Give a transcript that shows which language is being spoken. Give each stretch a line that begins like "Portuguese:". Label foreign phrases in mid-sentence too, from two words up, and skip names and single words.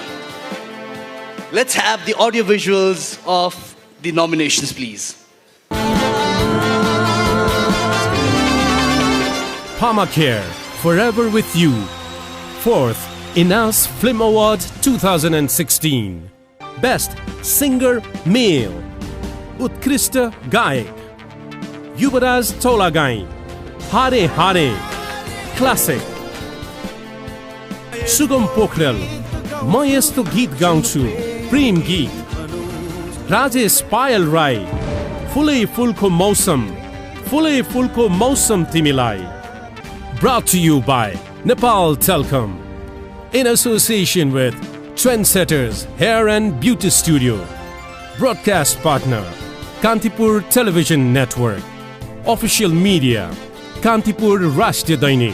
English: Let's have the audio visuals of the nominations, please. Pharmacare, Forever With You. 4th INAS Film Award 2016. Best Singer Male.
Nepali: उत्कृष्ट गायक. Yuvaraj Tolagai. Hare Hare.
English: Classic. Sugam Pokhrel.
Nepali: म यस्तो गीत गाउँछु प्रेम गीत. राजेश पायल राई. फुलै फुलको मौसम तिमीलाई.
English: Brought to you by Nepal Telcom in association with Trendsetters Hair and Beauty Studio. Broadcast partner Kantipur Television Network. Official media Kantipur Rashtriya Dainik.